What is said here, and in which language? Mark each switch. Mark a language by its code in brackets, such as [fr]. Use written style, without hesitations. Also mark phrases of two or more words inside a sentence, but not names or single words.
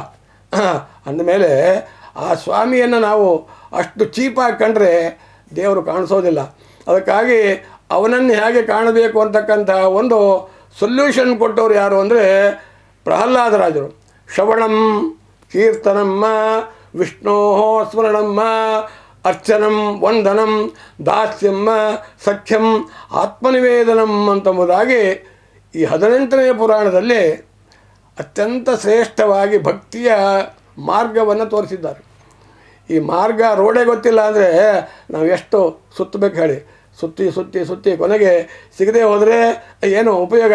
[kn] ಅಂದಮೇಲೆ ಆ ಸ್ವಾಮಿಯನ್ನು ನಾವು ಅಷ್ಟು ಚೀಪಾಗಿ ಕಂಡ್ರೆ ದೇವರು ಕಾಣಿಸೋದಿಲ್ಲ. ಅದಕ್ಕಾಗಿ ಅವನನ್ನು ಹೇಗೆ ಕಾಣಬೇಕು ಅಂತಕ್ಕಂಥ ಒಂದು ಸೊಲ್ಯೂಷನ್ ಕೊಟ್ಟವರು ಯಾರು ಅಂದರೆ ಪ್ರಹ್ಲಾದರಾಜರು. [sa] ಶ್ರವಣಂ ಕೀರ್ತನಮ್ಮ ವಿಷ್ಣೋ ಸ್ಮರಣಮ್ಮ ಅರ್ಚನಂ ವಂದನಂ ದಾಸ್ಯಮ್ಮ ಸಖ್ಯಂ ಆತ್ಮನಿವೇದನಂ [kn] ಅಂತಂಬುದಾಗಿ ಈ 18ನೇ ಪುರಾಣದಲ್ಲಿ ಅತ್ಯಂತ ಶ್ರೇಷ್ಠವಾಗಿ ಭಕ್ತಿಯ ಮಾರ್ಗವನ್ನು ತೋರಿಸಿದ್ದಾರೆ. ಈ ಮಾರ್ಗ ರೋಡೇ ಗೊತ್ತಿಲ್ಲ ಅಂದರೆ ನಾವು ಎಷ್ಟು ಸುತ್ತಬೇಕು ಹೇಳಿ, ಸುತ್ತಿ ಕೊನೆಗೆ ಸಿಗದೆ ಹೋದರೆ ಏನು ಉಪಯೋಗ?